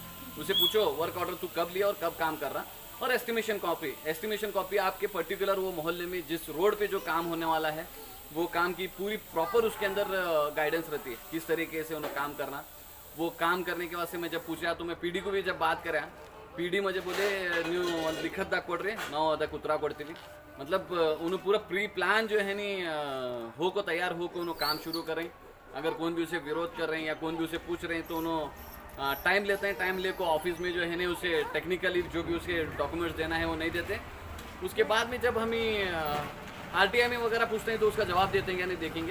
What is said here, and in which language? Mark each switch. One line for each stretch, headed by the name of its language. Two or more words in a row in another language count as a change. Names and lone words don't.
Deccan: उसे पूछो
English: work order
Deccan: तू कब लिया और कब काम कर रहा, और
English: estimation copy
Deccan: आपके पर्टिकुलर वो मोहल्ले में जिस रोड पे जो काम होने वाला है वो काम की पूरी प्रॉपर उसके अंदर गाइडेंस रहती है, किस तरीके से उन्हें काम करना। वो काम करने के वास्ते मैं जब पूछा तो मैं पीडी को भी जब बात करा, पीडी मुझे बोले न्यू लिखत दा
Kannada: ಕೊಡ್ರಿ ನಾವು ಅದಕ್ಕೆ ಉತ್ತರ ಕೊಡ್ತೀವಿ।
Deccan: मतलब उन्हें पूरा प्री प्लान जो है नी हो को तैयार हो को उन्हें काम शुरू करें। अगर कौन भी उसे विरोध कर रहे हैं या कौन भी उसे पूछ रहे हैं तो उन्होंने टाइम लेते हैं, टाइम ले को ऑफिस में जो है ना उसे टेक्निकली जो भी उसके डॉक्यूमेंट्स देना है वो नहीं देते। उसके बाद में जब हमें आरटीआई में वगैरह पूछते हैं तो उसका जवाब देते हैं या नहीं देखेंगे।